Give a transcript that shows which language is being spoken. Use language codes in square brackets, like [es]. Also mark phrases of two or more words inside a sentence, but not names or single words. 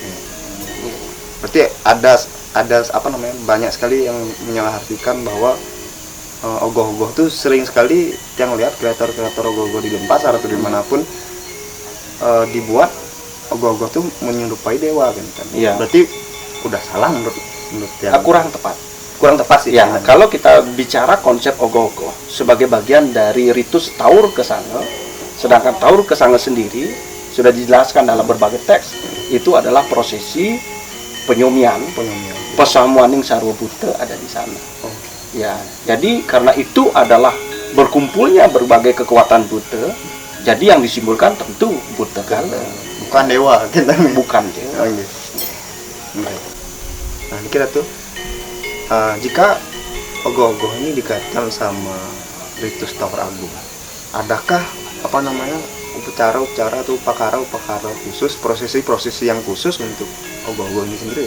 [id] Berarti ada banyak sekali yang menyalahartikan bahwa ogoh-ogoh tuh sering sekali yang lihat kreator-kreator ogoh-ogoh di Denpasar atau dimanapun dibuat ogoh-ogoh tuh menyerupai dewa kan. Iya. Berarti udah salah menurut yang kurang tepat sih. Ya, kalau kita bicara konsep ogoh-ogoh sebagai bagian dari ritus Taur Kesanga, sedangkan Taur Kesanga sendiri sudah dijelaskan dalam berbagai teks, itu adalah prosesi penyomian. [ban] Pesamuaning Sarwa Buddha [id] ada di sana. Ya, jadi karena itu adalah berkumpulnya berbagai kekuatan Buddha, jadi yang disimbolkan tentu Buddha kala, bukan dewa, bukan dewa. Nah, ini kita tuh jika ogoh-ogoh ini dikaitkan sama ritus Taur Agung, adakah upacara-upacara atau upakara khusus, prosesi-prosesi yang khusus untuk ogoh-ogoh ini sendiri?